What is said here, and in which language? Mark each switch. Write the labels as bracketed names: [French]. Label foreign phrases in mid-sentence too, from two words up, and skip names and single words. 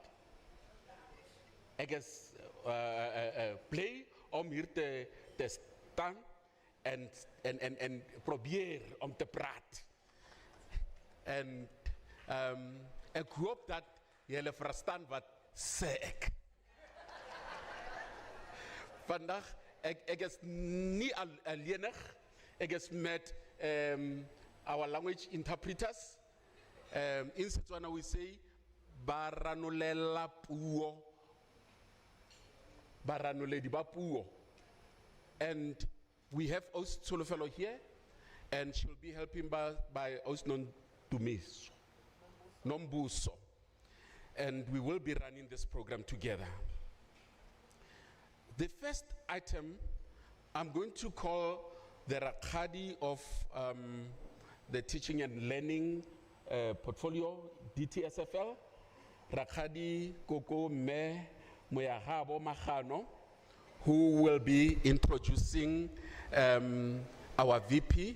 [Afrikaans] Ek is bly om hier te staan en probeer om te praat. En ek hoop dat julle verstaan wat sê ek. Vandag, ek is nie alleenig. Ek is met [English] our language interpreters. In Setswana we say, [Tswana] baranolela puo. Baranoledi ba puo. [English] And we have Os Tsolofelo here, and she'll be helping by Os Nondumiso, Nombuso. And we will be running this program together. The first item, I'm going to call the Rakadi of the Teaching and Learning Portfolio, DTSFL, Rakadi Koko Me Moyahabo Mahano, who will be introducing our VP.